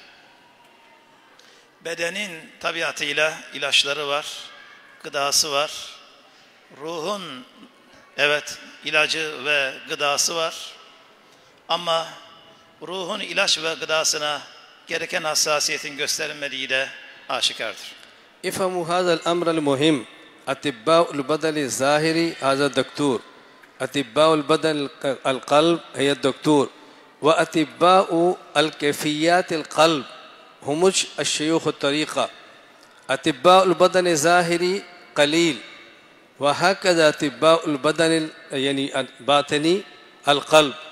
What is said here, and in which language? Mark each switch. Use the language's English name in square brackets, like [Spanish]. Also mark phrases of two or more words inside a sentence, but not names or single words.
[Turkish] Bedenin tabiatıyla ilaçları var, gıdası var. Ruhun evet ilacı ve gıdası var. Ama ruhun ilaç ve gıdasına gereken hassasiyetin gösterilmediği de aşikardır. [Arabic] افهموا هذا الأمر المهم. أطباء البدن الظاهري هذا الدكتور، أطباء البدن القلب هي الدكتور، وأطباء الكيفيات القلب هم الشيوخ الطريقة. أطباء البدن الظاهري قليل، وهكذا أطباء البدن يعني الباطني القلب.